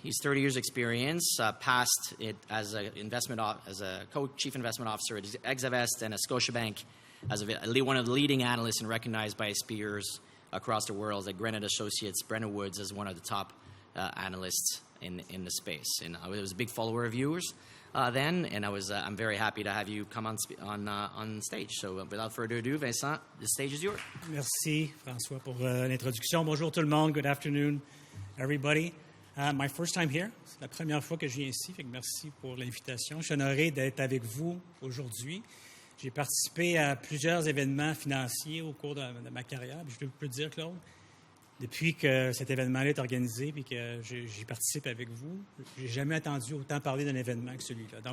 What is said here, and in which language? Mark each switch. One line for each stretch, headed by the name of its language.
English: He's 30 years experience, past it as a co-chief investment officer at Exavest and at Scotiabank as one of the leading analysts and recognized by his peers across the world at Granite Associates, Brennan Woods as one of the top analysts in the space. And I was a big follower of yours then, and I'm very happy to have you come on stage. So without further ado, Vincent, the stage is yours.
French: Merci, François, pour l'introduction. Bonjour tout le monde.
English: Good afternoon, everybody. My first time here.
French: C'est la première fois que je viens ici, fait que merci pour l'invitation. Je suis honoré d'être avec vous aujourd'hui. J'ai participé à plusieurs événements financiers au cours de ma carrière. Je peux te dire, Claude, depuis que cet événement-là est organisé et que j'y participe avec vous, j'ai jamais entendu autant parler d'un événement que celui-là.